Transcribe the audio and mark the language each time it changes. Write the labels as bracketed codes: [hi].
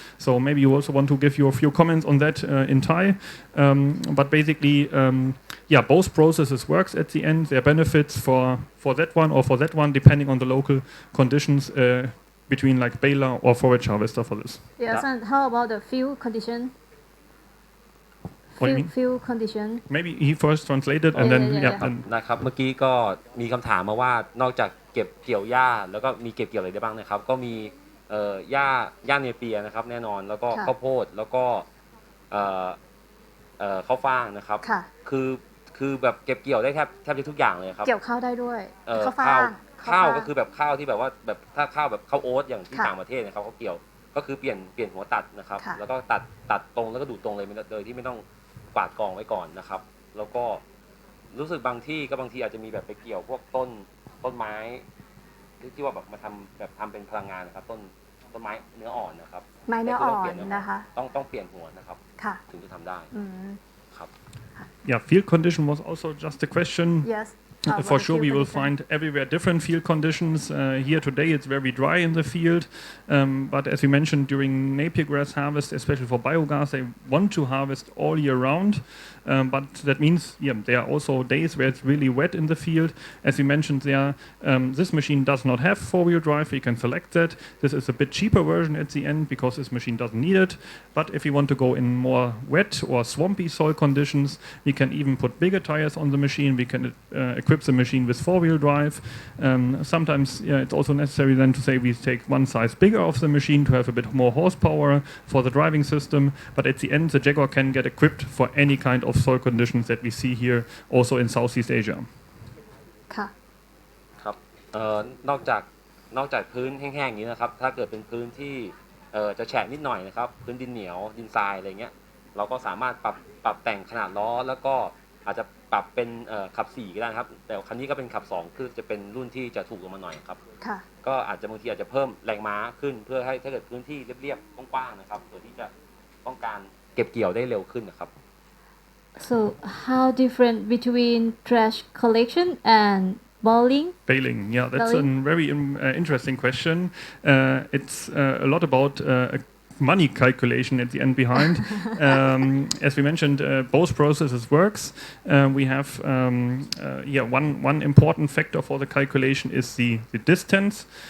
[en] So maybe you also want to give a few comments on that in Thai. But basically, both processes works at the end. There are benefits for that one or for that one, depending on the local conditions between like baler or forage harvester for this. Yes, and how about the field condition? Field condition. Maybe he first translated and then [th] นะครับเมื่อกี้ก็มีคำถามมาว่านอกจากเก็บเกี่ยวหญ้าแล้วก็มีเก็บเกี่ยวอะไรได้บ้างนะครับก็มีหญ้าเนเปียนะครับแน่นอนแล้วก็ข้าวโพดแล้วก็ข้าวฟ่างนะครับคือ คือแบบเก็บเกี่ยวได้แทบจะทุกอย่างเลยครับ เกี่ยวข้าวได้ด้วยข้าวฟ่าง ข้าวก็คือแบบข้าวที่แบบว่าแบบถ้าข้าวแบบข้าวโอ๊ตอย่างที่ต่างประเทศเนี่ยเขาเกี่ยวก็คือเปลี่ยนหัวตัดนะครับแล้วก็ตัดตรงแล้วก็ดูดตรงเลยโดยที่ไม่ต้องกวาดกองไว้ก่อนนะครับแล้วก็รู้สึกบางที่อาจจะมีแบบไปเกี่ยวพวกต้นไม้ที่ว่าแบบมาทำเป็นพลังงานนะครับต้นไม้เนื้ออ่อนนะครับ ไม้เนื้ออ่อนนะคะ ต้องเปลี่ยนหัวนะครับถึงจะทำได้ครับ [en] Yeah, field condition was also just a question. Yes. For sure, we will find everywhere different field conditions. Here today, it's very dry in the field. But as we mentioned, during Napier grass harvest, especially for biogas, they want to harvest all year round. But that means, there are also days where it's really wet in the field. As we mentioned there, this machine does not have four-wheel drive. We can select that. This is a bit cheaper version at the end because this machine doesn't need it. But if we want to go in more wet or swampy soil conditions, we can even put bigger tires on the machine. We can equip the machine with four-wheel drive. Sometimes it's also necessary then to say we take one size bigger of the machine to have a bit more horsepower for the driving system. But at the end, the Jaguar can get equipped for any kind of soil conditions that we see here also in Southeast Asia. [th] ค่ะ ครับนอกจากพื้นแห้งๆอย่างนี้นะครับถ้าเกิดเป็นพื้นที่จะแฉะนิดหน่อยนะครับพื้นดินเหนียวดินทรายอะไรเงี้ยเราก็สามารถปรับแต่งขนาดล้อแล้วก็อาจจะปรับเป็นขับ4ก็ได้ครับแต่คันนี้ก็เป็นขับ2คือจะเป็นรุ่นที่จะถูกลงมาหน่อยครับก็อาจจะบางทีอาจจะเพิ่มแรงม้าขึ้นเพื่อให้ถ้าเกิดพื้นที่เรียบๆกว้างๆนะครับเพื่อที่จะต้องการเก็บเกี่ยวได้เร็วขึ้นนะครับ [en] So how different between trash collection and baling? Yeah, that's a very interesting question. It's a lot about money calculation at the end behind. As we mentioned, both processes works. We have one important factor for the calculation is the distance.